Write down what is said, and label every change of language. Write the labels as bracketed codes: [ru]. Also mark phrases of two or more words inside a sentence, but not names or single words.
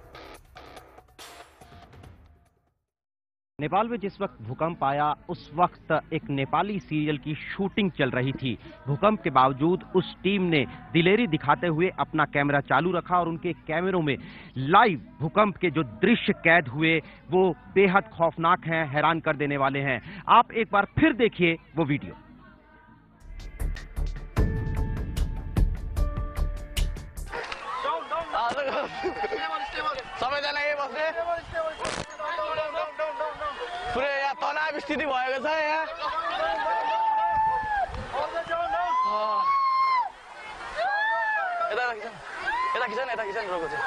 [hi] नेपाल में जिस वक्त भूकंप आया उस वक्त एक नेपाली सीरियल की शूटिंग चल रही थी। भूकंप के बावजूद उस टीम ने दिलेरी दिखाते हुए अपना कैमरा चालू रखा और उनके कैमरों में लाइव भूकंप के जो दृश्य कैद हुए वो बेहद खौफनाक हैं, हैरान कर देने वाले हैं। आप एक बार फिर देखिए वो वीडियो। [ne] पुरै यहाँ तनाव स्थिति भएको छ यहाँ। यता खिचन रोको चाहिँ।